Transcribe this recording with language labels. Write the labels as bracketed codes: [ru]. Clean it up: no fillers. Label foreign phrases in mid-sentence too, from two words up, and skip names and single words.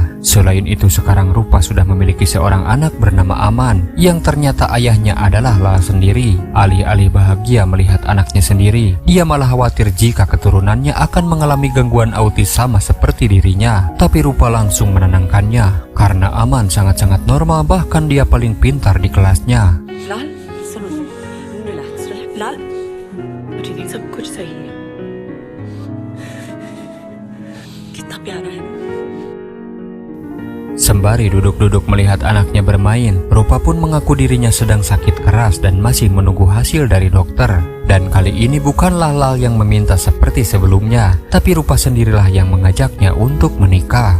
[id] Selain itu sekarang Rupa sudah memiliki seorang anak bernama Aman yang ternyata ayahnya adalah Lal sendiri. Alih-alih bahagia melihat anaknya sendiri, dia malah khawatir jika keturunannya akan mengalami gangguan autis sama seperti dirinya. Tapi Rupa langsung menenangkannya. Karena Aman sangat-sangat normal, bahkan dia paling pintar di kelasnya. [hi] लाल सुनो रिलैक्स लाल मुझे नहीं सब कुछ सही है कितना प्यारा है। [id] Sembari duduk-duduk melihat anaknya bermain, Rupa pun mengaku dirinya sedang sakit keras dan masih menunggu hasil dari dokter. Dan kali ini bukanlah Lal yang meminta seperti sebelumnya, tapi Rupa sendirilah yang mengajaknya untuk menikah.